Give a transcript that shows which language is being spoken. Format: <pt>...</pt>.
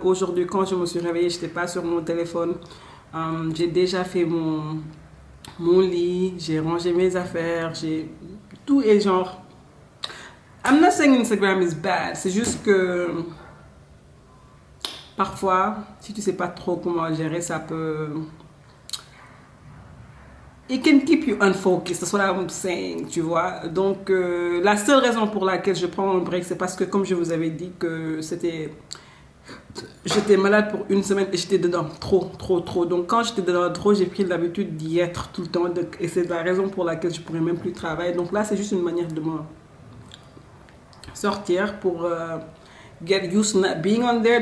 <fr>Aujourd'hui, quand je me suis réveillée, je n'étais pas sur mon téléphone. J'ai déjà fait mon lit, j'ai rangé mes affaires, j'ai... Tout est genre...</fr> <en>I'm not saying Instagram is bad,</en> <fr>c'est juste que parfois, si tu sais pas trop comment gérer, ça peut...</fr> <en>It can keep you unfocused, that's what I'm saying,</en> <fr>tu vois. Donc, la seule raison pour laquelle je prends un break, c'est parce que, comme je vous avais dit, que c'était... J'étais malade pour 1 semaine et j'étais dedans trop. Donc, quand j'étais dedans trop, j'ai pris l'habitude d'y être tout le temps. Et c'est la raison pour laquelle je pourrais même plus travailler. Donc là, c'est juste une manière de me sortir pour</fr> <en>get used to not being on there.</en>